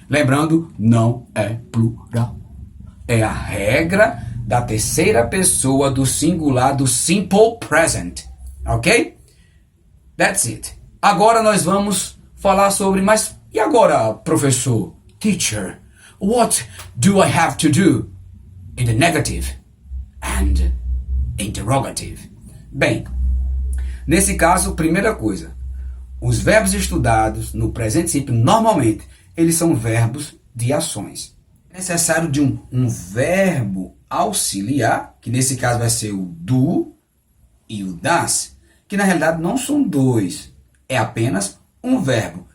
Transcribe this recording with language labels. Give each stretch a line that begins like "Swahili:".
Portuguese: Lembrando, não é plural. É a regra da terceira pessoa do singular do simple present. Ok?
English: That's it.
Portuguese: Agora nós vamos falar sobre, mas e agora, professor?
English: Teacher, what do I have to do in the negative and interrogative?
Portuguese: Bem, nesse caso, primeira coisa, os verbos estudados no presente simples, normalmente, eles são verbos de ações. É necessário de um verbo auxiliar, que nesse caso vai ser o do e o das, que na realidade não são 2, é apenas um verbo.